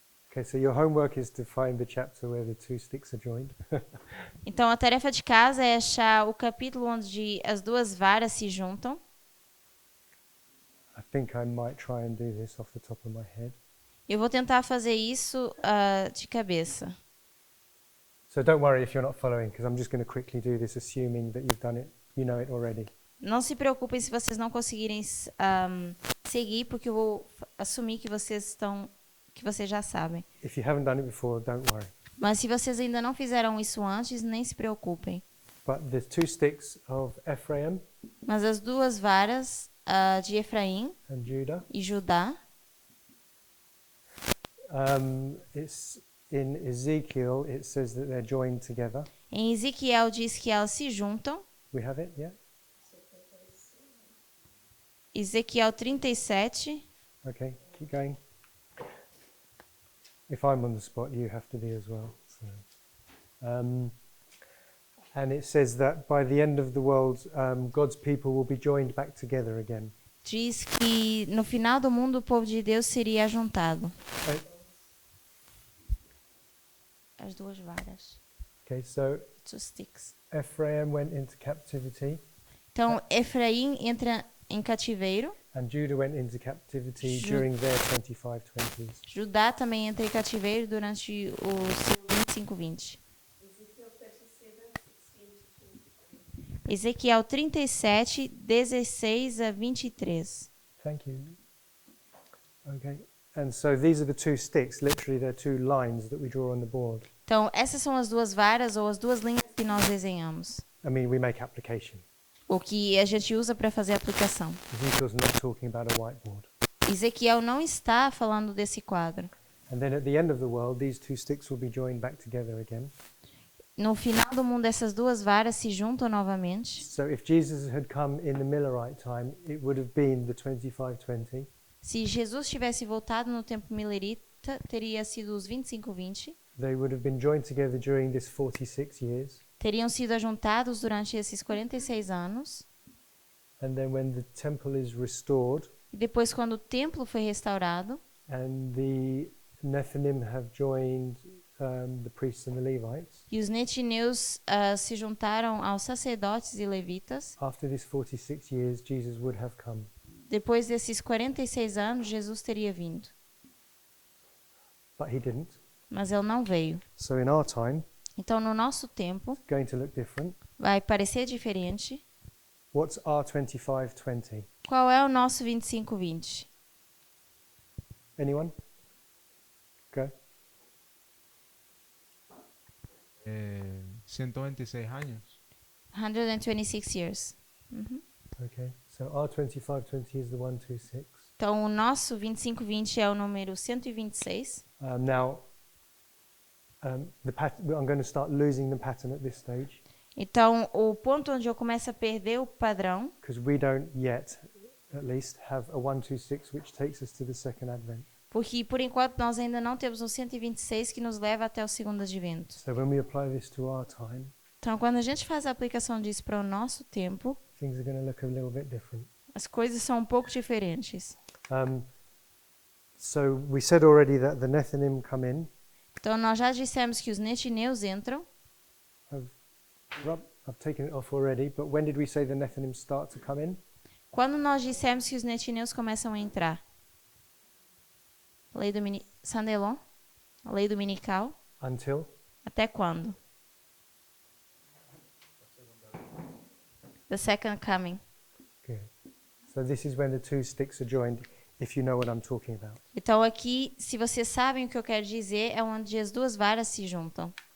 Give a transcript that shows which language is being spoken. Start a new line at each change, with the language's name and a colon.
English: Okay, so your homework is to find the chapter where the two sticks are joined.
Portuguese: Então, a tarefa de casa é achar o capítulo onde as duas varas se juntam.
English: I think I might try and do this off the top of my head.
Portuguese: Eu vou tentar fazer isso de cabeça.
English: So don't worry if you're not following, because I'm just going to quickly do this, assuming that you've done it, you know it already.
Portuguese: Não se preocupem se vocês não conseguirem seguir, porque eu vou assumir que vocês já sabem.
English: If you haven't done it before, don't worry.
Portuguese: Mas se vocês ainda não fizeram isso antes, nem se preocupem.
English: But the two sticks of Ephraim
Portuguese: Mas as duas varas de Efraim
English: and Judah,
Portuguese: e Judá,
English: it's in Ezekiel, it says that they're joined together.
Portuguese: em Ezequiel diz que elas se juntam.
English: We have it, yeah?
Portuguese: Ezequiel 37.
English: Okay, keep going. If I'm on the spot, you have to be as well. So, and it says that by the end of the world, God's people will be joined back together again.
Portuguese: Diz que no final do mundo o povo de Deus seria ajuntado. As duas varas.
English: Okay, so Two sticks. Ephraim went into captivity,
Portuguese: Então, Efraim entra em cativeiro.
English: and Judah went into captivity Ju- during their 25-20s.
Portuguese: Judá também entra em cativeiro durante o seu 25-20. Ezequiel 37, 16 a 23.
English: Thank you. Okay, and so these are the two sticks. Literally, they're two lines that we draw on the board.
Portuguese: Então, essas são as duas varas ou as duas linhas que nós desenhamos.
English: I mean, we make application.
Portuguese: O que a gente usa para fazer a aplicação.
English: Ezekiel's not talking about a whiteboard.
Portuguese: Ezequiel não está falando desse quadro.
English: And then at the end of the world, these two sticks will be joined back together again.
Portuguese: No final do mundo, essas duas varas se juntam novamente.
English: So if Jesus had come in the Millerite time, it would have been the 25-20.
Portuguese: Se Jesus tivesse voltado no tempo milerita, teria sido os 25-20.
English: They would have been joined together during this 46 years.
Portuguese: Teriam sido ajuntados durante esses 46 anos.
English: And then when the temple is restored
Portuguese: E depois, quando o templo foi restaurado,
English: and the Nethinim have joined the priests and the Levites,
Portuguese: e os netineus se juntaram aos sacerdotes e levitas,
English: after this 46 years, Jesus would have come.
Portuguese: depois desses 46 anos, Jesus teria vindo.
English: But he didn't.
Portuguese: Mas ele não veio.
English: So in our time,
Portuguese: Então, no nosso tempo,
English: it's going to look different.
Portuguese: vai parecer diferente.
English: What's our 25-20?
Portuguese: Qual é o nosso 25-20?
English: Anyone? Go.
Spanish: 126 años.
English: 126 years. Uhum. Okay. So our 25-20 is the 126.
Portuguese: Então, o nosso 25-20 é o número 126.
English: Now, I'm going to start losing the pattern at this stage
Portuguese: Então, o ponto onde eu começo a perder o padrão,
English: because we don't yet, at least, have a 126 which takes us to the second advent.
Portuguese: porque por enquanto nós ainda não temos um 126 que nos leva até o segundo advento.
English: So when we apply this to our time,
Portuguese: Então, quando a gente faz a aplicação disso para o nosso tempo,
English: things are going to look a little bit different.
Portuguese: as coisas são um pouco diferentes.
English: So we said already that the Nethinim come in.
Portuguese: Então, nós já dissemos que os netineus entram.
English: I've taken it off already, but when did we say the Nethinim start to come in?
Portuguese: Quando nós dissemos que os netineus começam a entrar? Lei Sandelon? A lei dominical?
English: Until?
Portuguese: Até quando?
English: The second coming. Good. So this is when the two sticks are joined. if you know what I'm talking about.
Portuguese: Então aqui, se vocês sabem o que eu quero dizer, é onde as duas varas se juntam.